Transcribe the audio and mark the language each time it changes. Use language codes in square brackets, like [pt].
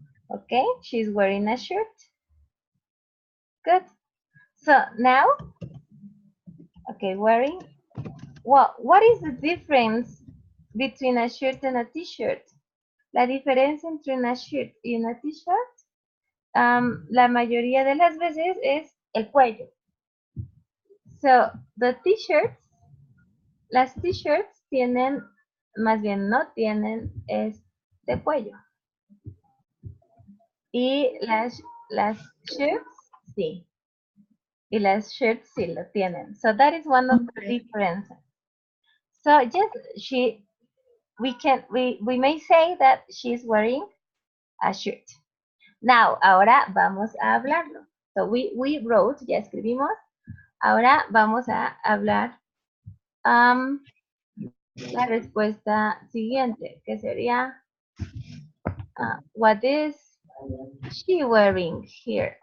[en] Okay, she's wearing a shirt. Good. So now, okay, wearing. Well, what is the difference between a shirt and a t-shirt? [es] La diferencia entre una shirt y una t-shirt, la mayoría de las veces es el cuello. So, the t-shirts, las t-shirts tienen, más bien no tienen este cuello. Y las shirts, sí. Y las shirts sí lo tienen. [en] So that is one of the differences. So yes, we may say that she's wearing a shirt. [es] Now, ahora vamos a hablarlo. [en] So we wrote, [es] ya escribimos. Ahora vamos a hablar la respuesta siguiente, que sería [en] what is she wearing here?